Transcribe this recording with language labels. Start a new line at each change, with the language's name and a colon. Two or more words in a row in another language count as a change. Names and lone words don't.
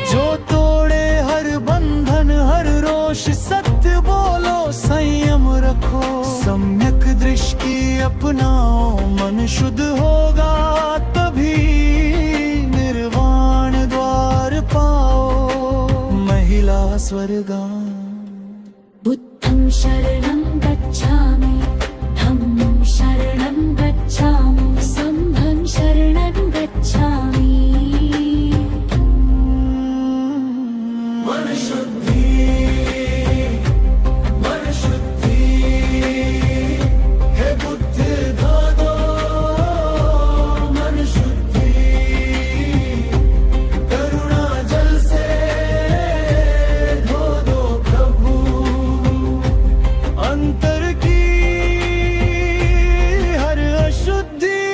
Hindi: जो तोड़े हर बंधन हर रोष, सत्य बोलो संयम रखो, सम्यक दृष्टि अपनाओ, मन शुद्ध होगा तभी निर्वाण द्वार पाओ। महिला स्वर्गम।
Pali: बुद्धं शरणं गच्छामि, धम्मं शरणं गच्छामि, संघं शरणं गच्छामि।
Hindi: मन शुद्धि, मन शुद्धि, हे बुद्ध दादो मन शुद्धि, करुणा जल से धो दो प्रभु, अंतर की हर अशुद्धि।